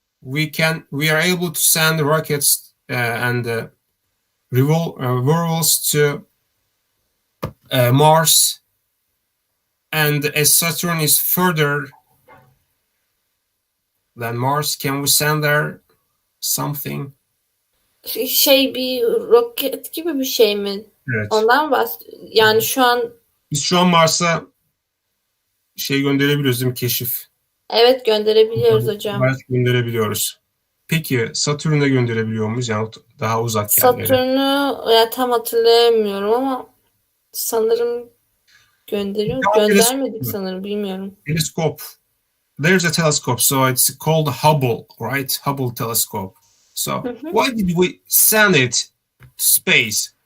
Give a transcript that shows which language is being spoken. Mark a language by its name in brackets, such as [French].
[English] We are able to send rockets and revolvers to Mars, and as Saturn is further than Mars, can we send there something? [Turkish] Bir roket gibi bir şey mi? Evet. Ondan yani şu an Biz şu an Mars'a gönderebiliyoruz değil mi? Keşif. evet gönderebiliyoruz hocam. Mars gönderebiliyoruz. Peki Satürn'e gönderebiliyor muyuz? Yani daha uzak yerlere. Satürn'ü tam hatırlayamıyorum ama sanırım göndermedik sanırım, bilmiyorum. [English] Telescope. There's a telescope, so it's called Hubble, right? Hubble telescope. So why did we send it to space?